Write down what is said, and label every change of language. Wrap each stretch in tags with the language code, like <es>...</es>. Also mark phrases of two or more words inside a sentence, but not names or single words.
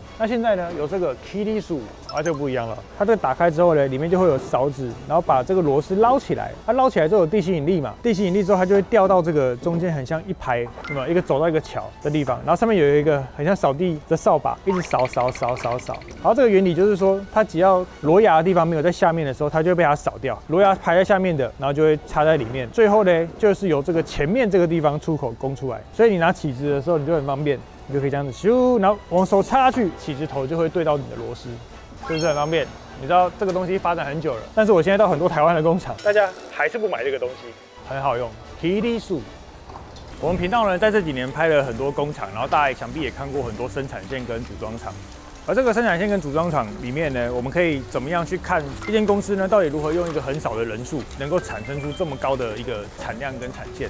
<zh>那現在呢，有這個奇力數就不一樣了。它這個打開之後呢，裡面就會有勺子，然後把這個螺絲撈起來。它撈起來之後有地心引力嘛？地心引力之後它就會掉到這個中間，很像一排，有沒有一個走到一個橋的地方，然後上面有一個很像掃地的掃把，一直掃。好，這個原理就是說，它只要螺牙的地方沒有在下面的時候，它就會被它掃掉。螺牙排在下面的，然後就會插在裡面。最後呢，就是由這個前面這個地方出口供出來。所以你拿起子的時候，你就很方便，你就可以這樣子咻，然後往手插下去，起子頭就會對到你的螺絲，是不是很方便？你知道這個東西發展很久了，但是我現在到很多台灣的工廠，大家還是不買這個東西，很好用。奇力數。我們頻道呢，在這幾年拍了很多工廠，然後大家想必也看過很多生產線跟組裝廠。而這個生產線跟組裝廠裡面呢，我們可以怎麼樣去看一間公司呢？到底如何用一個很少的人數，能夠產生出這麼高的一個產量跟產線？</zh>